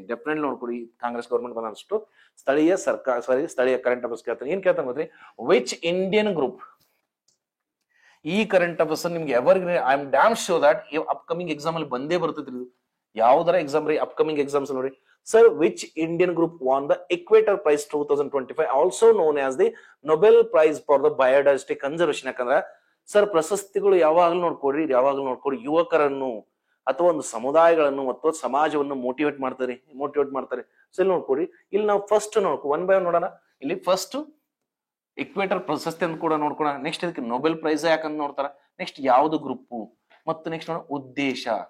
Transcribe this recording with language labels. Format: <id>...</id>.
<kn>Definitely ನೋಡ್ಕೊಡಿ, Congress government ಬಂದ ಅನ್ಸುಟ್ಟು ಸ್ಥಳೀಯ current affairs ಕೇಳ್ತಾನೆ. ಏನ್ ಕೇಳ್ತಾನೆ ಗೊತ್ತ್ರಿ?</kn> <en>Which Indian group?</en> <kn>ಈ ಕರೆಂಟ್ ಅಫೇರ್ಸ್ ನಿಮ್ಗೆ</kn> <en>ever I am damn sure that upcoming exam</en> <kn>ಅಲ್ಲಿ ಬಂದೇ ಬರ್ತೈತ್ರಿ. ಇದು ಯಾವ್ದಾರ ಎಕ್ಸಾಮ್ ರೀ, ಅಪ್ಕಮಿಂಗ್ ಎಕ್ಸಾಮ್ಸ್ ನೋಡಿ.</kn> <en>Sir, which Indian group won the Equator Prize 2025, also known as the Nobel Prize for the Biodiversity Conservation?</en> <kn>ಯಾಕಂದ್ರೆ sir, ಪ್ರಶಸ್ತಿಗಳು ಯಾವಾಗ್ಲೂ ನೋಡ್ಕೊಡ್ರಿ, ಯುವಕರನ್ನು ಅಥವಾ ಒಂದು ಸಮುದಾಯಗಳನ್ನು ಮತ್ತು ಸಮಾಜವನ್ನು ಮೋಟಿವೇಟ್ ಮಾಡ್ತಾರೆ. ಸೊ ಇಲ್ಲಿ ನೋಡ್ಕೊಡಿ, ಇಲ್ಲಿ ನಾವು ಫಸ್ಟ್</kn> <en>one by one</en> <kn>ನೋಡೋಣ. ಇಲ್ಲಿ ಫಸ್ಟ್ ಇಕ್ವೇಟರ್ ಪ್ರಶಸ್ತಿ ಅಂತ ಕೂಡ ನೋಡ್ಕೊಳ. ನೆಕ್ಸ್ಟ್ ಇದಕ್ಕೆ ನೊಬೆಲ್ ಪ್ರೈಸ್ ಯಾಕಂತ ನೋಡ್ತಾರ. ನೆಕ್ಸ್ಟ್ ಯಾವ್ದು ಗ್ರೂಪ್, ಮತ್ತು ನೆಕ್ಸ್ಟ್ ನೋಡ ಉದ್ದೇಶ.</kn>